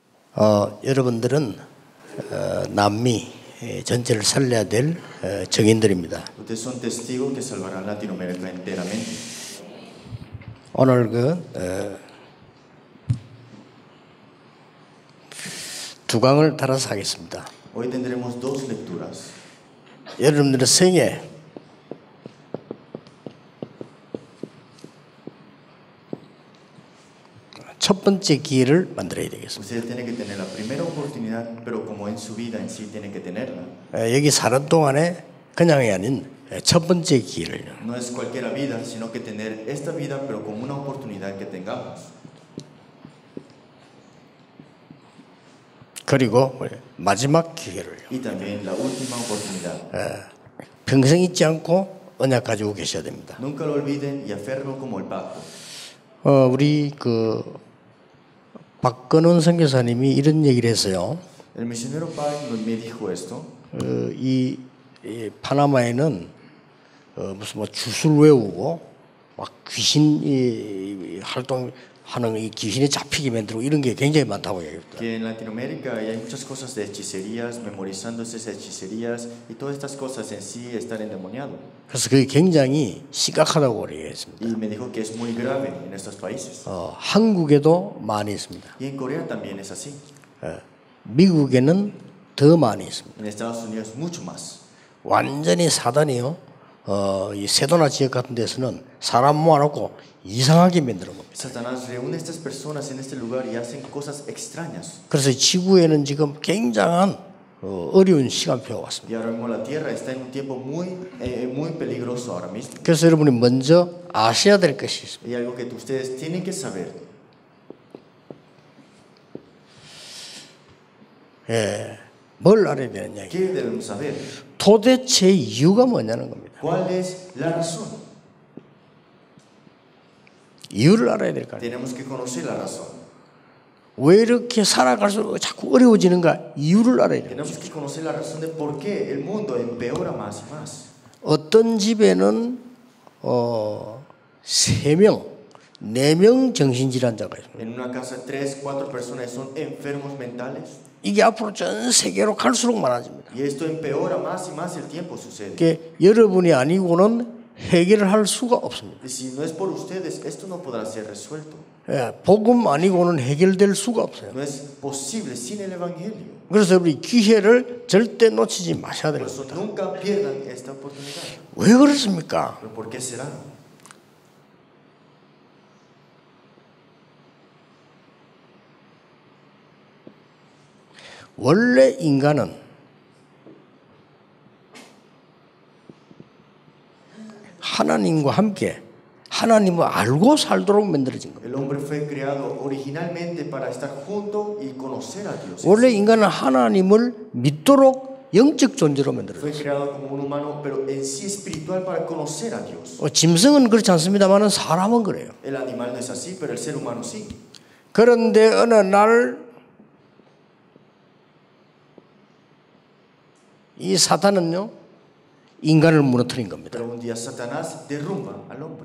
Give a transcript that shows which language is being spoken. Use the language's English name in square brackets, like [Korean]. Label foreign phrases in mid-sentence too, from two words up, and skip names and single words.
[Korean] 여러분들은 남미 전체를 살려야 될 증인들입니다. [Spanish] Ustedes son testigos que salvarán Latinoamérica enteramente. [Korean] 오늘 두 강을 따라서 하겠습니다. [Spanish] Hoy tendremos dos lecturas. [Korean] 여러분들의 생애 첫 번째 기회를 만들어야 되겠습니다. [Spanish] Ustedes tienen que tener la primera oportunidad, pero como en su vida en sí tienen que tenerla. [Korean] 여기 사는 동안에 그냥이 아닌 첫 번째 기회를. [Spanish] No es cualquier vida, sino que tener esta vida, pero como una oportunidad que tengamos. [Korean] 그리고 마지막 기회를. [Spanish] Y también la última oportunidad. [Korean] 평생 잊지 않고 언약 가지고 계셔야 됩니다. [Spanish] Nunca lo olviden y aférrenlo como el pacto. [Korean] 우리 박건원 선교사님이 이런 얘기를 했어요. [Spanish] El misionero Pai me dijo esto. [Korean] 이 파나마에는 무슨 주술 외우고 막 귀신 활동하는 이 귀신에 잡히게 만들고 이런 게 굉장히 많다고 얘기했다. [Spanish] Que en Latinoamérica hay muchas cosas de hechicerías, memorizando esas hechicerías y todas estas cosas en sí estar endemoniado. [Korean] 그래서 그게 굉장히 심각하다고 얘기했습니다. [Spanish] Y me dijo que es muy grave en estos países. [Korean] 한국에도 많이 있습니다. [Spanish] Y en Corea también es así. [Korean] 미국에는 더 많이 있습니다. [Spanish] En Estados Unidos mucho más. [Korean] 완전히 사단이요. 이 세도나 지역 같은 데서는 사람 모아놓고 이상하게 만드는 겁니다. [Spanish] Satanás reúne a estas personas en este lugar y hacen cosas extrañas. [Korean] 그래서 지구에는 지금 굉장한 어려운 시간표가 왔습니다. [Spanish] Y ahora mismo la Tierra está en un tiempo muy peligroso ahora mismo. [Korean] 그래서 여러분이 먼저 아셔야 될 것이 있습니다. [Spanish] Y algo que ustedes tienen que saber. [Korean] 뭘 알아야 되느냐? [Spanish] ¿Qué debemos saber? [Korean] 도대체 이유가 뭐냐는 겁니다. [Spanish] ¿Cuál es la razón? [Korean] 이유를 알아야 될 거 아니에요. [Spanish] Tenemos que conocer la razón. [Korean] 왜 이렇게 살아갈수록 자꾸 어려워지는가? 이유를 알아야 돼요. [Spanish] Tenemos que conocer la razón de por qué el mundo empeora más y más. [Korean] 어떤 집에는 3명, 4명 정신질환자가 있습니다. [Spanish] En una casa 3, 4 personas son enfermos mentales. [Korean] 이게 앞으로 전 세계로 갈수록 많아집니다. [Spanish] Y esto empeora más y más el tiempo sucede. [Korean] 그게 여러분이 아니고는 해결을 할 수가 없습니다. [Spanish] Y si no es por ustedes, esto no podrá ser resuelto. [Korean] 복음 아니고는 해결될 수가 없어요. [Spanish] No es posible sin el evangelio. [Korean] 그래서 우리 기회를 절대 놓치지 마셔야 [Spanish] Por [Korean] 됩니다. [Spanish] eso nunca pierdan esta oportunidad. [Korean] 왜 그렇습니까? [Spanish] ¿Pero por qué será? [Korean] 원래 인간은 하나님과 함께 하나님을 알고 살도록 만들어진 겁니다. [Spanish] El hombre fue creado originalmente para estar junto y conocer a Dios. [Korean] 원래 인간은 하나님을 믿도록 영적 존재로 만들어졌어요. [Spanish] Fue creado como un humano, pero en sí espiritual para conocer a Dios. [Korean] 짐승은 그렇지 않습니다만 사람은 그래요. [Spanish] El animal no es así, pero el ser humano sí. [Korean] 그런데 어느 날 이 사탄은요 인간을 무너뜨린 겁니다. [Spanish] Pero un día Satanás derrumba al hombre.